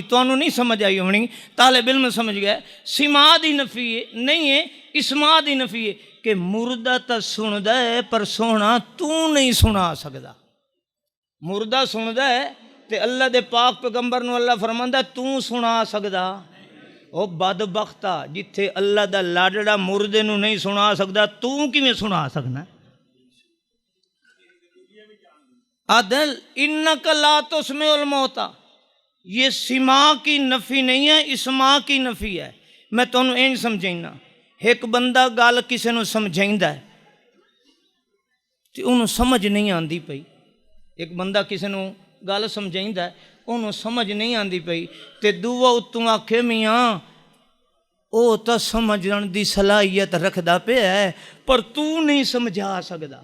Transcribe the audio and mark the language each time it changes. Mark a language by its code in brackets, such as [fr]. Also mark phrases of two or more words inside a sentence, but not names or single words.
[pa] تو نہیں سمجھ آئی ہونی، طالب علم سمجھ گیا۔ سماع دی نفی نہیں ہے، اسماع دی نفی ہے کہ مردہ تو سندا ہے پر سونا تو نہیں سنا سکدا. مردہ سندا ہے تے اللہ دے پاک پیغمبر نوں اللہ فرماندا تو سنا سکدا. او بدبختا، جتھے اللہ دا لاڈڑا مردے نوں نہیں سنا سکدا، تو کویں سنا سکنا? [ar] عدل إنك لا تسمع الموتى, [ur] یہ سماع کی نفی نہیں ہے، اسماع کی نفی ہے. [pa] میں تہانوں انج سمجھائنا، ایک بندہ گل کسی نوں سمجھائندا ہے تے انہوں نے سمجھ نہیں آتی پئی. ایک بندہ کسی نوں گل سمجھائندا ہے، انہوں نے سمجھ نہیں آتی پئی تے دوآ اتوں آکھے میاں وہ تو سمجھن دی صلاحیت رکھدا پیا ہے پر تو نہیں سمجھا سکدا.